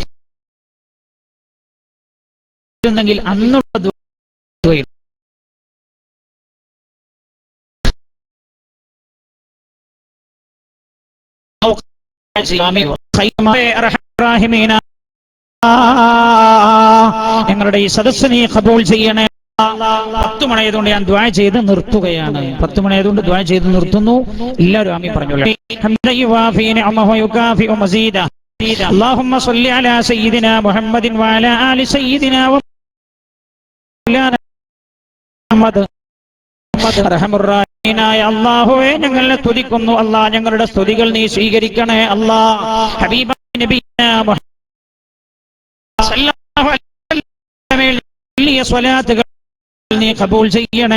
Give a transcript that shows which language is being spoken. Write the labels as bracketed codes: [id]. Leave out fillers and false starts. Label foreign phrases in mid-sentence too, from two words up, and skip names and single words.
[ml] അന്നുള്ള ഞങ്ങളുടെ ഈ സദസ്സിനെ ഖബൂൽ ചെയ്യണേ. 10 മണിയായതുകൊണ്ട് ഞാൻ ദുആ ചെയ്ത് നിർത്തുകയാണ്. 10 മണിയായതുകൊണ്ട് ദുആ ചെയ്ത് നിർത്തുന്നു. എല്ലാവരും ആമീൻ പറഞ്ഞോളൂ. [ar] اللهم صل على سيدنا محمد وعلى آل سيدنا محمد. [ml] റഹ്മാനായ അല്ലാഹുവേ, ഞങ്ങളെ സ്തുതിക്കുന്നു. അല്ലാഹ്, ഞങ്ങളുടെ സ്തുതികൾ നീ സ്വീകരിക്കണേ. അല്ലാഹ്, ഹബീബായ നബിയനാ മുഹമ്മദ് [ar] صلى الله عليه وسلم [ml] സ്വലാത്തുകൾ നീ ഖബൂൽ ചെയ്യണേ.